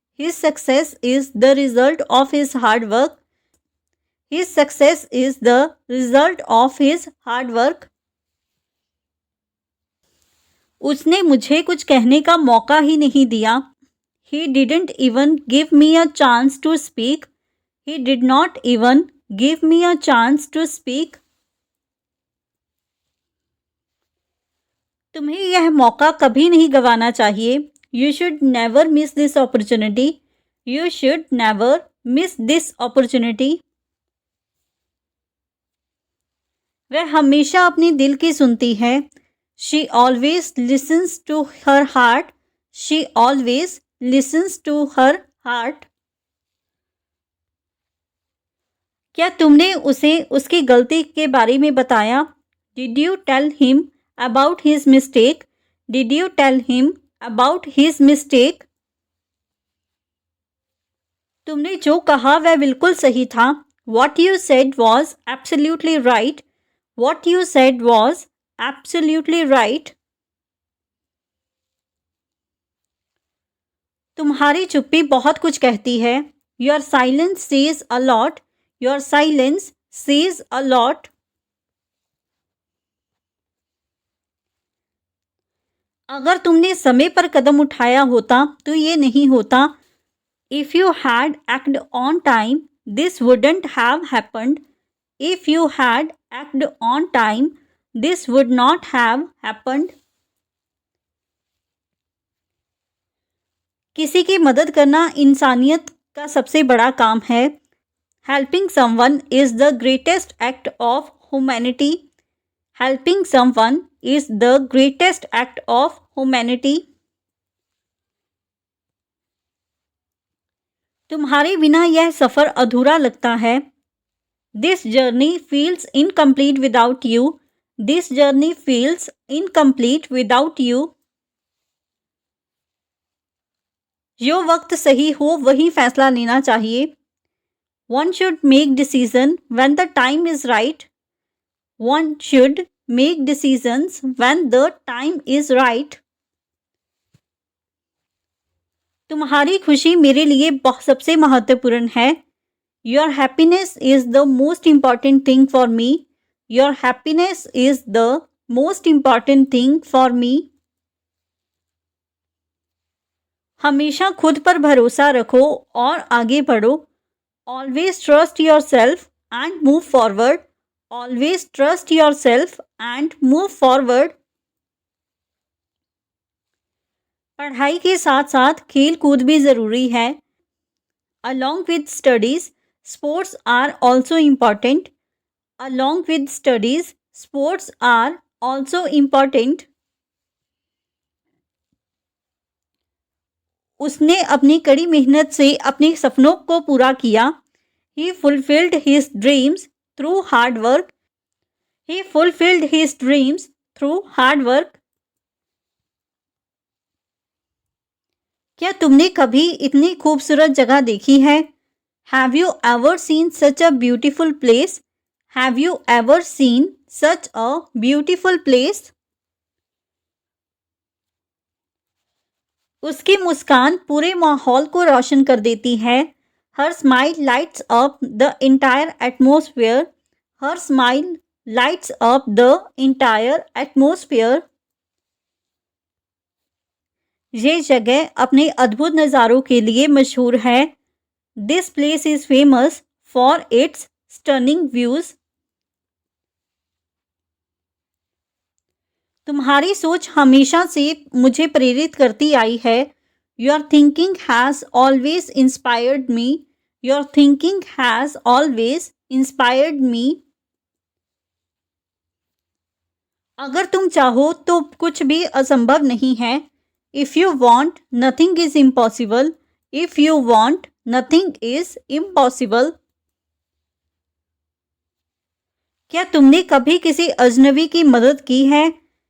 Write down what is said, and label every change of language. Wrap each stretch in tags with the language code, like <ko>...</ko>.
<en>His success is the result of his hard work. His success is the result of his hard work.</en> <hi>उसने मुझे कुछ कहने का मौका ही नहीं दिया।</hi> <en>He didn't even give me a chance to speak. He did not even give me a chance to speak.</en> <hi>तुम्हें यह मौका कभी नहीं गंवाना चाहिए।</hi> <en>You should never miss this opportunity. You should never miss this opportunity.</en> <hi>वह हमेशा अपने दिल की सुनती है।</hi> <en>She always listens to her heart. She always listens to her heart.</en> <hi>क्या तुमने उसे उसकी गलती के बारे में बताया?</hi> <en>Did you tell him about his mistake? Did you tell him about his mistake?</en> <hi>तुमने जो कहा वह बिल्कुल सही था।</hi> <en>What you said was absolutely right. What you said was absolutely right.</en> <hi>तुम्हारी चुप्पी बहुत कुछ कहती है।</hi> <en>Your silence says a lot. Your silence says a lot.</en> <hi>अगर तुमने समय पर कदम उठाया होता तो ये नहीं होता।</hi> <en>If you had acted on time, this wouldn't have happened. If you had acted on time, this would not have happened.</en> <hi>किसी की मदद करना इंसानियत का सबसे बड़ा काम है।</hi> <en>Helping someone is the greatest act of humanity. Helping someone is the greatest act of humanity.</en> <hi>तुम्हारे बिना यह सफ़र अधूरा लगता है।</hi> <en>This journey feels incomplete without you. This journey feels incomplete without you.</en> <hi>जो वक्त सही हो वही फैसला लेना चाहिए।</hi> <en>One should make decision when the time is right. One should make decisions when the time is right.</en> <hi>तुम्हारी खुशी मेरे लिए सबसे महत्वपूर्ण है।</hi> <en>Your happiness is the most important thing for me. Your happiness is the most important thing for me.</en> <hi>हमेशा खुद पर भरोसा रखो और आगे बढ़ो।</hi> <en>Always trust yourself and move forward. Always trust yourself and move forward.</en> <hi>पढ़ाई के साथ साथ खेल कूद भी ज़रूरी है।</hi> <en>Along with studies, sports are also important. Along with studies, sports are also important.</en> <hi>उसने अपनी कड़ी मेहनत से अपने सपनों को पूरा किया।</hi> <en>He fulfilled his dreams through hard work. He fulfilled his dreams through hard work.</en> <hi>क्या तुमने कभी इतनी खूबसूरत जगह देखी है?</hi> <en>Have you ever seen such a beautiful place? Have you ever seen such a beautiful place?</en> <hi>उसकी मुस्कान पूरे माहौल को रोशन कर देती है।</hi> <en>Her smile lights up the entire atmosphere. Her smile lights up the entire atmosphere.</en> <hi>ये जगह अपने अद्भुत नज़ारों के लिए मशहूर है।</hi> <en>This place is famous for its stunning views.</en> <hi>तुम्हारी सोच हमेशा से मुझे प्रेरित करती आई है।</hi> <en>Your thinking has always inspired me. Your thinking has always inspired me.</en> <hi>अगर तुम चाहो तो कुछ भी असंभव नहीं है।</hi> <en>If you want, nothing is impossible. If you want, nothing is impossible.</en> <hi>क्या तुमने कभी किसी अजनबी की मदद की है?</hi>